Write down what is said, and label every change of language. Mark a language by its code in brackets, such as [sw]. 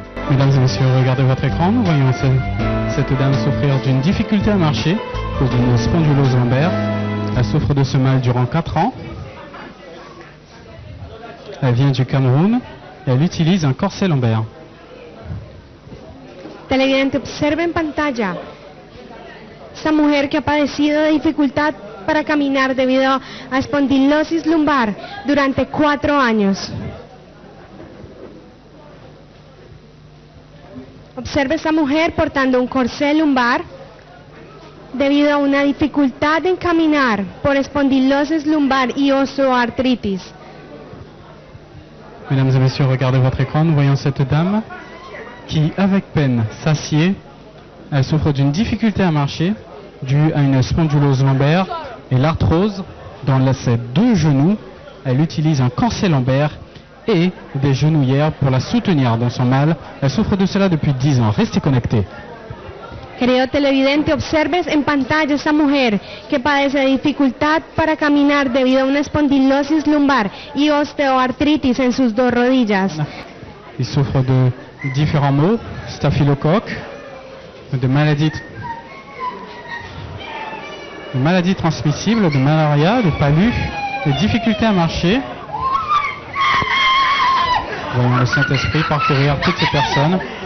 [fr] Mesdames et messieurs, regardez votre écran, nous voyons cette dame souffrir d'une difficulté à marcher à cause d'une spondylose lombaire. Elle souffre de ce mal durant 4 ans. Elle vient du Cameroun et elle utilise un corset lombaire. [es] Televidente, observe en pantalla esta mujer que ha padecido de dificultad para caminar debido a espondilosis lumbar durante 4 años. Observe a esta mujer portando un corsé lumbar debido a una dificultad en caminar por espondilosis lumbar y osteoartritis. [fr] Mesdames et messieurs, regardez votre écran, nous voyons cette dame qui, avec peine, s'assied. Elle souffre d'une difficulté à marcher due à une spondylose lombaire et l'arthrose dans ses 2 genoux. Elle utilise un corset lombaire et des genouillères pour la soutenir dans son mal. Elle souffre de cela depuis 10 ans. Restez connectés. [es] Querido televidente, observes en pantalla esta mujer que padece de dificultad para caminar debido a una espondilosis lumbar y osteoartritis en sus 2 rodillas. [fr] Il souffre de différents maux, staphylocoque, de maladies transmissibles, de malaria, de palu, de difficultés à marcher. Voyons le Saint-Esprit parcourir toutes ces personnes.